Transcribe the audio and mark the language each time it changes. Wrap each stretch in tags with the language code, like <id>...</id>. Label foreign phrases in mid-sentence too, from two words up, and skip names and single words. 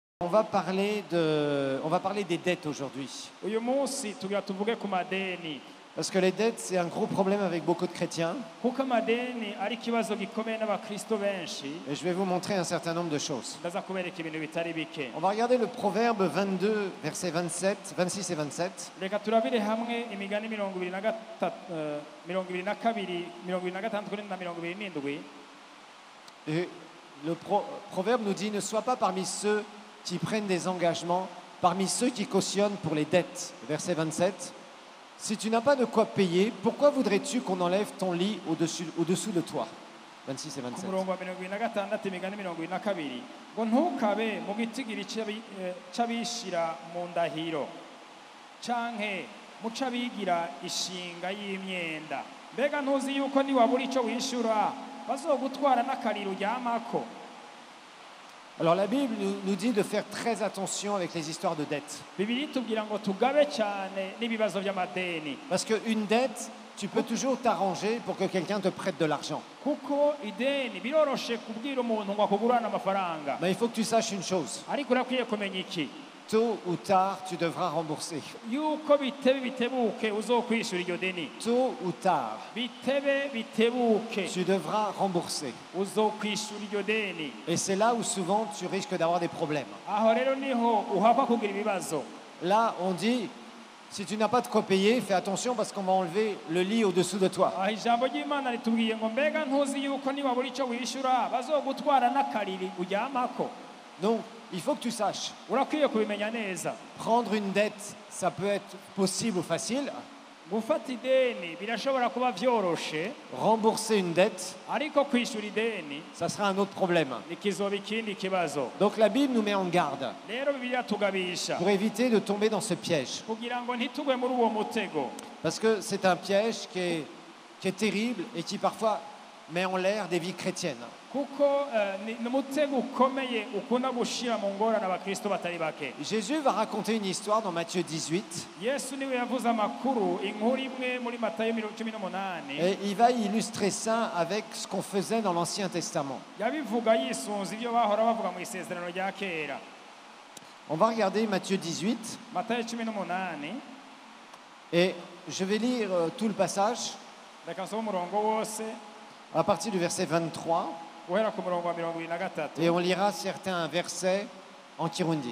<fr>on va parler des dettes aujourd'hui.</fr> <rn>uyu munsi tugira tuvuge ku madeni</rn> <fr>Parce que les dettes, c'est un gros problème avec beaucoup de chrétiens.</fr> <rn>kuko amadeni ari ikibazo gikomeye n'abakristo benshi.</rn> <fr>Et je vais vous montrer un certain nombre de choses.</fr> <rn>Ndaza kubereka ibintu bitari bike.</rn> <fr>On va regarder le Proverbe 22, versets 26 et 27.</fr> <rn>Reka turabire hamwe imigani 22, 26 na 27.</rn> <fr>Et le Proverbe nous dit, ne sois pas parmi ceux qui prennent des engagements, parmi ceux qui cautionnent pour les dettes. Verset 27. Si tu n'as pas de quoi payer, pourquoi voudrais-tu qu'on enlève ton lit au-dessous de toi? 26 et 27.</fr> <rn>Ku murongo wa 26 imigani 22 ngo ntukabe mu gitigiri c'abishira mu ndahiro canke mu c'abigira ishinga y'imyenda, mbega ntuzi yuko niwabura ico wishura bazogutwara n'akariro uryamako?</rn> <fr>Alors la Bible nous dit de faire très attention avec les histoires de dettes.</fr> <rn>Bibiri tubwira ngo tugabe cyane n'ibibazo by'amadeni,</rn> <fr>Parce qu'une dette, tu peux toujours t'arranger pour que quelqu'un te prête de l'argent.</fr> <rn>kuko ideni biroroshe kubwira umuntu ngo akugurane amafaranga,</rn> <fr>Mais il faut que tu saches une chose.</fr> <rn>ariko urakwiye kumenya iki,</rn> <fr>Tôt ou tard, tu devras rembourser.</fr> <rn>yuko bitebe bitebuke uzokwishura iryo deni,</rn> <fr>Tôt ou tard,</fr> <rn>bitebe bitebuke</rn> <fr>tu devras rembourser.</fr> <rn>uzokwishura iryo deni.</rn> <fr>Et c'est là où souvent tu risques d'avoir des problèmes.</fr> <rn>Aho rero niho uhakwa kugira ibibazo.</rn> <fr>Là, on dit, si tu n'as pas de quoi payer, fais attention parce qu'on va enlever le lit au-dessous de toi.</fr> <rn>Aho ijambo ry'Imana ritubwiye ngo mbega ntuzi yuko niwabura ico wishura bazogutwara n'akariri uryamako.</rn> <fr>Donc, il faut que tu saches.</fr> <rn>Urakwiye kubimenya neza.</rn> <fr>Prendre une dette, ça peut être possible ou facile.</fr> <rn>Gufata ideni birashobora kuba vyoroshe,</rn> <fr>Rembourser une dette,</fr> <rn>ariko kwishura ideni</rn> <fr>ça sera un autre problème.</fr> <rn>nikizoba ikindi kibazo.</rn> <fr>Donc la Bible nous met en garde</fr> <rn>Rero Bibiliya tugabisha</rn> <fr>pour éviter de tomber dans ce piège.</fr> <rn>kugira ngo ntitugwe muri uwo mutego,</rn> <fr>Parce que c'est un piège qui est terrible et qui parfois met en l'air des vies chrétiennes.</fr> <rn>kuko ni umutego ukomeye ukunda gushira mu ngorane abakristo batari bake.</rn> <fr>Jésus va raconter une histoire dans Matthieu 18</fr> <rn>Yesu niwe yavuze amakuru, inkuru imwe muri Matayo 18,</rn> <fr>et il va illustrer ça avec ce qu'on faisait dans l'Ancien Testament.</fr> <rn>yabivuga yisunze ibyo bahora bavuga mu isezerano rya kera.</rn> <fr>On va regarder Matthieu 18</fr> <rn>Matayo 18,</rn> <fr>et je vais lire tout le passage</fr> <rn>reka nsome umurongo wose</rn> <fr>à partir du verset 23</fr> <rn>guhera ku murongo wa 23,</rn> <fr>et on lira certains versets en Kirundi.</fr>